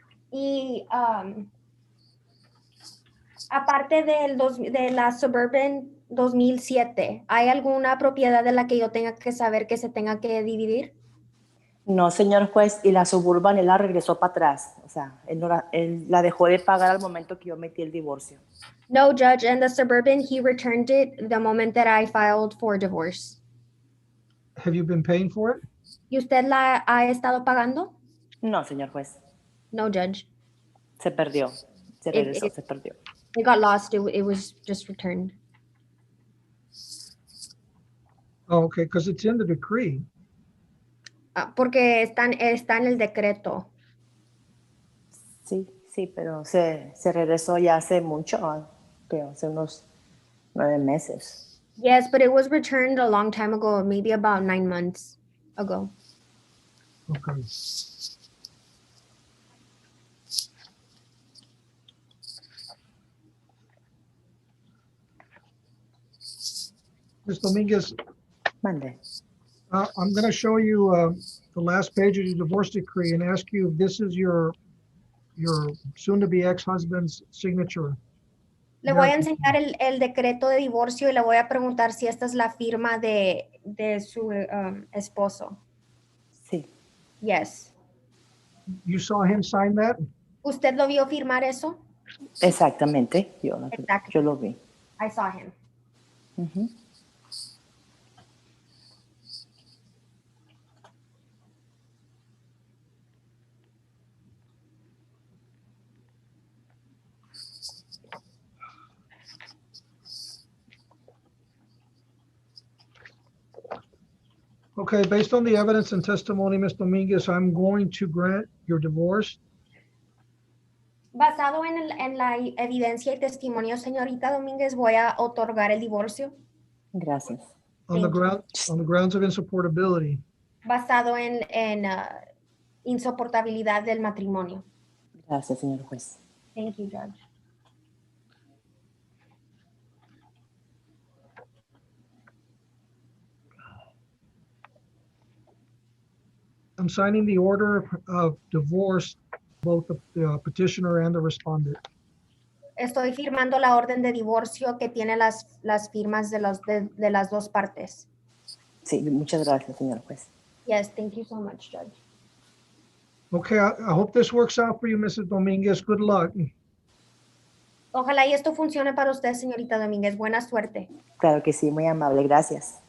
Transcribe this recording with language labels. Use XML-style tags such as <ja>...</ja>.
<es>Y aparte de la Suburban 2007, ¿hay alguna propiedad de la que yo tenga que saber que se tenga que dividir? No, señor juez, y la Suburban él la regresó para atrás. O sea, él la dejó de pagar al momento que yo metí el divorcio.</es> <en>No, Judge, and the Suburban, he returned it the moment that I filed for divorce. Have you been paying for it?</en> <es>¿Y usted la ha estado pagando? No, señor juez.</es> <en>No, Judge.</en> <es>Se perdió. Se regresó, se perdió.</es> <en>It got lost. It was just returned. Oh, okay, because it's in the decree.</en> <es>Porque está en el decreto. Sí, sí, pero se regresó ya hace mucho, creo, hace unos 9 meses.</es> <en>Yes, but it was returned a long time ago, maybe about 9 months ago. Okay. Ms. Dominguez,</en> <es>Mande.</es> <en>I'm going to show you the last page of your divorce decree and ask you if this is your soon-to-be ex-husband's signature.</en> <es>Le voy a enseñar el decreto de divorcio y le voy a preguntar si esta es la firma de su esposo. Sí.</es> <en>Yes. You saw him sign that?</en> <es>¿Usted lo vio firmar eso? Exactamente, yo lo vi.</es> <en>I saw him. Ujú. Okay, based on the evidence and testimony, Ms. Dominguez, I'm going to grant your divorce.</en> <es>Basado en la evidencia y testimonio, señorita Domínguez, voy a otorgar el divorcio. Gracias.</es> <en>On the grounds of insupportability.</en> <es>Basado en insoportabilidad del matrimonio. Gracias, señor juez.</es> <en>Thank you, Judge. I'm signing the order of divorce, both the petitioner and the respondent.</en> <es>Estoy firmando la orden de divorcio que tiene las firmas de las dos partes. Sí, muchas gracias, señor juez.</es> <en>Yes, thank you so much, Judge. Okay, I hope this works out for you, Mrs. Dominguez. Good luck.</en> <es>Ojalá y esto funcione para usted, señorita Domínguez. Buena suerte. Claro que sí, muy amable, gracias.</es>